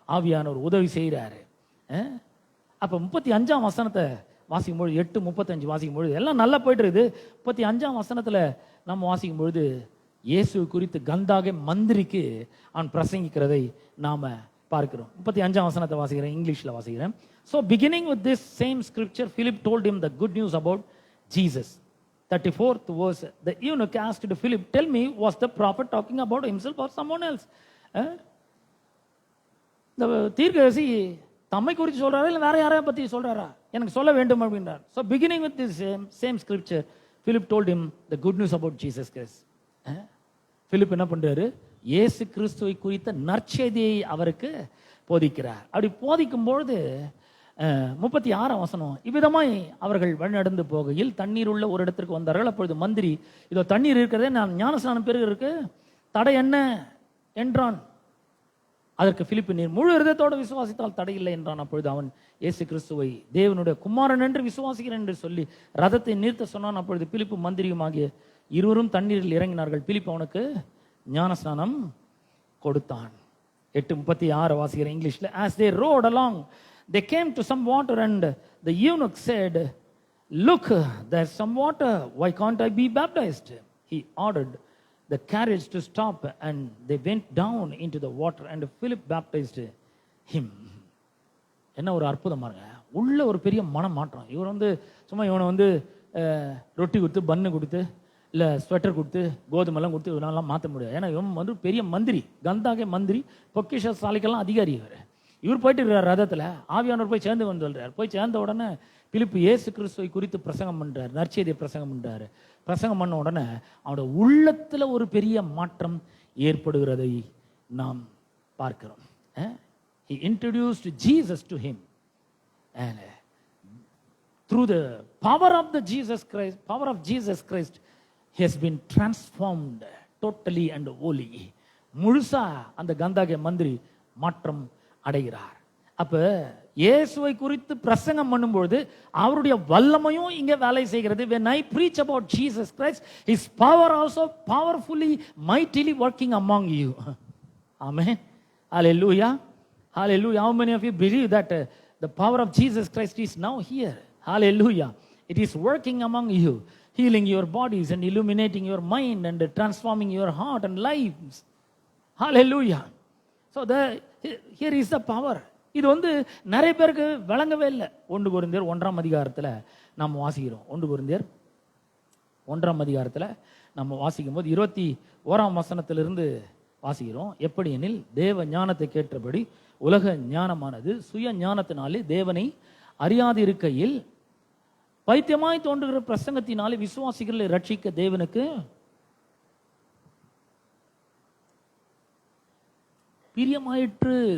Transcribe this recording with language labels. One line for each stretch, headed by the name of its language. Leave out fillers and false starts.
Tamil: ஆவியானவர் உதவி செய்கிறாரு. அப்ப 35ஆம் வசனத்தை வாசிக்கும் பொழுது, 8:35 வாசிக்கும் பொழுது எல்லாம் நல்லா போயிட்டு இருக்குது. 35ஆம் வசனத்துல நம்ம வாசிக்கும் பொழுது இயேசு குறித்து கந்தாக மந்திரிக்கு அவன் பிரசங்கிக்கிறதை நாம பார்க்கிறோம். 35ஆம் வசனத்தை வாசிக்கிறேன், இங்கிலீஷ்ல வாசிக்கிறேன்.
English: So beginning with this same scripture, Philip told him the good news about Jesus. 34th verse, the eunuch asked Philip, tell me, was the prophet talking about himself or someone else?
Tamil: இந்த தீர்க்கதரிசி தம்மை குறித்து சொல்றாரா இல்லை வேற யாரையா பத்தி சொல்றாரா, எனக்கு சொல்ல வேண்டும் அப்படின்றார்.
English: So beginning with this same scripture, Philip told him the good news about Jesus Christ.
Tamil: Philip என்ன பண்றாரு? இயேசு கிறிஸ்துவை குறித்த நற்செய்தியை அவருக்கு போதிக்கிறார். அப்படி போதிக்கும் பொழுது 36ஆம் வசனம், இவ்விதமாய் அவர்கள் வழிநடந்து போகையில் தண்ணீர் உள்ள ஒரு இடத்திற்கு வந்தார்கள். அப்பொழுது மந்திரி, இதோ தண்ணீர் இருக்கிறதே, நான் ஞானஸ்நானம் பெறுகிறதுக்கு தடை என்ன என்றான். அதற்கு பிலிப்பு, நீர் முழு இருதயத்தோடு விசுவாசித்தால் தடை இல்லை என்றான். அப்பொழுது அவன் இயேசு கிறிஸ்துவை தேவனுடைய குமாரன் என்று விசுவாசிக்கிறேன் என்று சொல்லி ரதத்தை நிறுத்த சொன்னான். அப்பொழுது பிலிப்பு மந்திரியும் ஆகிய இருவரும் தண்ணீரில் இறங்கினார்கள். பிலிப்பு அவனுக்கு ஞானஸ்நானம் கொடுத்தான். 8:36 வாசிக்கிற இங்கிலீஷ்ல.
English: As they rode along, they came to some water and the eunuch said, look, there's some water, why can't I be baptized? He ordered the carriage to stop and they went down into the water and Philip baptized him.
Tamil: என்ன ஒரு அற்புதம் பாருங்க, உள்ள ஒரு பெரிய மனமாற்றம். இவர் வந்து சும்மா இவனை வந்து ரொட்டி கொடுத்து பன்னு கொடுத்து இல்லை ஸ்வெட்டர் கொடுத்து கோதுமெல்லாம் கொடுத்து இவனெல்லாம் மாற்ற முடியாது. ஏன்னா இவன் வந்து பெரிய மந்திரி, கந்தாகே மந்திரி, பொக்கிஷ சாலைக்கெல்லாம் அதிகாரி. இவர் போயிட்டு இருக்கிறார் ரதத்தில், ஆவியானவர் போய் சேர்ந்து வந்து சொல்கிறார். போய் சேர்ந்த உடனே பிலிப்பு இயேசு கிறிஸ்துவை குறித்து பிரசங்கம் பண்ணுறார், நற்செய்தியை பிரசங்கம் பண்ணுறாரு. பிரசங்கம் பண்ண உடனே அவனோட உள்ளத்தில் ஒரு பெரிய மாற்றம் ஏற்படுகிறதை நாம் பார்க்கிறோம்.
English: He introduced Jesus to him, and through the power of Jesus Christ, he has been transformed totally and wholly.
Tamil: முழுசா அந்த கந்தாகே மந்திரி மாற்றம் அடைகிறார். அப்ப இயேசுவை குறித்து பிரசங்கம் பண்ணும்போது அவருடைய வல்லமையும் இங்க வேலை செய்கிறது.
English: When I preach about Jesus Christ, his power also powerfully, mightily working among you. Amen. Hallelujah. Hallelujah. How many of you believe that the power of Jesus Christ is now here? Hallelujah. It is working among you, healing your bodies and illuminating your mind and transforming your heart and lives. Hallelujah. So here is the power.
Tamil: இது வந்து நிறைய பேருக்கு விளங்கவே இல்லை. 1 கொரிந்தியர் 1ஆம் அதிகாரத்தில் நம்ம வாசிக்கிறோம். 1 கொரிந்தியர் 1ஆம் அதிகாரத்தில் நம்ம வாசிக்கும் போது 21ஆம் வசனத்திலிருந்து வாசிக்கிறோம். எப்படி எனில், தேவ ஞானத்தை கேட்டபடி உலக ஞானமானது சுய ஞானத்தினாலே தேவனை அறியாது இருக்கையில் பைத்தியமாய் தோன்றுகிற பிரசங்கத்தினாலே விசுவாசிகளை ரட்சிக்க தேவனுக்கு பிரியமாயிற்று.